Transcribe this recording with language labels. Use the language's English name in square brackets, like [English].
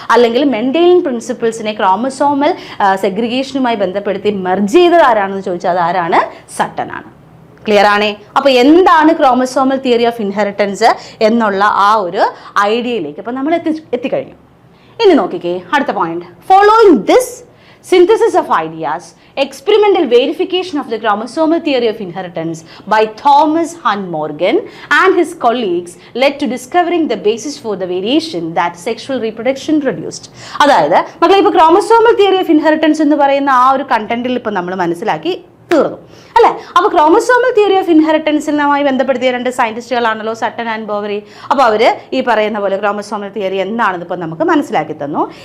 [Malayalam] അല്ലെങ്കിൽ Mendelian പ്രിൻസിപ്പിൾസിനെ chromosomal സെഗ്രിഗേഷനുമായി ബന്ധപ്പെടുത്തി merge ചെയ്തത് ആരാണെന്ന് ചോദിച്ചാൽ അത് ആരാണ്? സട്ടനാണ്. ക്ലിയർ ആണേ? അപ്പോൾ എന്താണ് ക്രോമസോമൽ തിയറി ഓഫ് ഇൻഹെറിറ്റൻസ് എന്നുള്ള ആ ഒരു ഐഡിയയിലേക്ക് അപ്പോൾ നമ്മൾ എത്തിക്കഴിഞ്ഞു. ഇനി നോക്കിക്കേ അടുത്ത point. [English] Following this synthesis of ideas, experimental verification of the chromosomal theory of inheritance by Thomas Hunt Morgan and his colleagues led to discovering the basis for the variation that sexual reproduction produced. [Malayalam] അതായത് മക്കളെ, ഇപ്പോൾ chromosomal theory of inheritance എന്ന് പറയുന്ന ആ ഒരു കണ്ടന്റിൽ ഇപ്പോൾ നമ്മൾ മനസ്സിലാക്കി തീർന്നു അല്ലേ? അപ്പോൾ ക്രോമസോമൽ തിയറി ഓഫ് ഇൻഹെറിറ്റൻസിനുമായി ബന്ധപ്പെടുത്തിയ രണ്ട് സയന്റിസ്റ്റുകളാണല്ലോ സട്ടൺ ആൻഡ് ബോവറി. അപ്പോൾ അവർ ഈ പറയുന്ന പോലെ ക്രോമസോമൽ തിയറി എന്താണെന്ന് ഇപ്പോൾ നമുക്ക് മനസ്സിലാക്കി തന്നു.